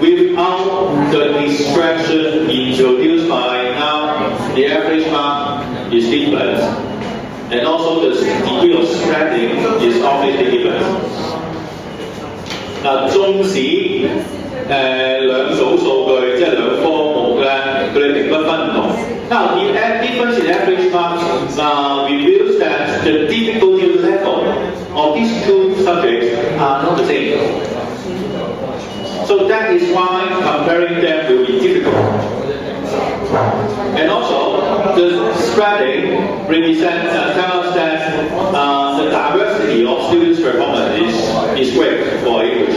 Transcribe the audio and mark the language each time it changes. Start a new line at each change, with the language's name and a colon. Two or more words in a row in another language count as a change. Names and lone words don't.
English: without the distraction introduced by now, the average mark is different, and also the degree of spreading is obviously different.
Cantonese: 嗱，縱使兩組數據即係兩科目咧，佢哋評分唔同。
English: Now the difference in average marks reveals that the difficulty level of these two subjects are not the same. So that is why comparing them will be difficult. And also, the spreading represents tells us that the diversity of students' performance is great for English.